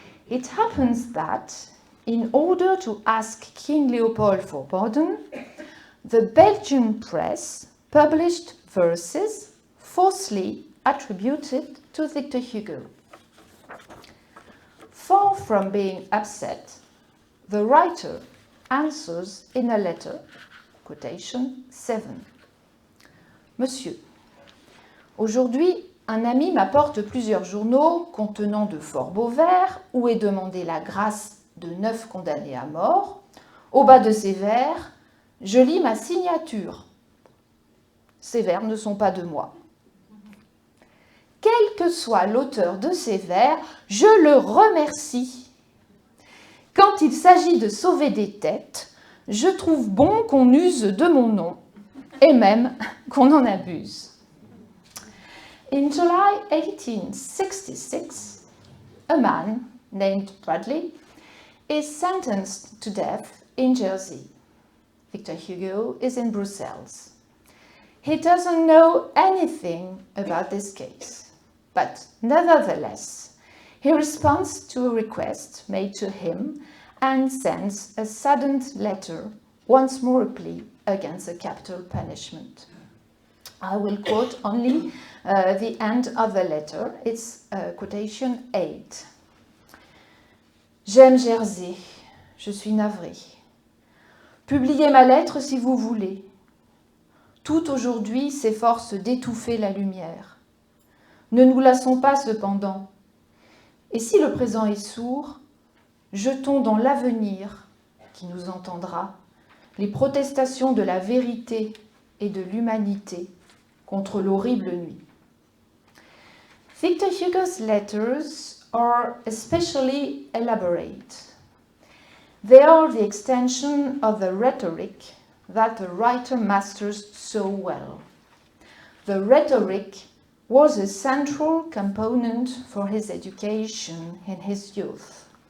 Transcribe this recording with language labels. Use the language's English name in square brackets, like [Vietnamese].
[English] It happens that, in order to ask King Leopold for pardon, the Belgian press published verses falsely attributed to Victor Hugo. Far from being upset, the writer answers in a letter, quotation 7. [French] Monsieur, aujourd'hui, un ami m'apporte plusieurs journaux contenant de fort beaux vers où est demandée la grâce de 9 condamnés à mort. Au bas de ces vers, je lis ma signature. Ces vers ne sont pas de moi. Quel que soit l'auteur de ces vers, je le remercie. Quand il s'agit de sauver des têtes, je trouve bon qu'on use de mon nom, et même qu'on en abuse. [English] In July 1866, a man named Bradley is sentenced to death in Jersey. Victor Hugo is in Brussels. He doesn't know anything about this case, but nevertheless, he responds to a request made to him and sends a saddened letter, once more a plea against a capital punishment. I will quote only the end of the letter. It's quotation 8. [French] J'aime Jersey, je suis navré. Publiez ma lettre si vous voulez. Tout aujourd'hui s'efforce d'étouffer la lumière. Ne nous lassons pas cependant. Et si le présent est sourd, jetons dans l'avenir, qui nous entendra, les protestations de la vérité et de l'humanité contre l'horrible nuit. [English] Victor Hugo's letters are especially elaborate. They are the extension of the rhetoric that the writer masters so well. The rhetoric was a central component for his education in his youth.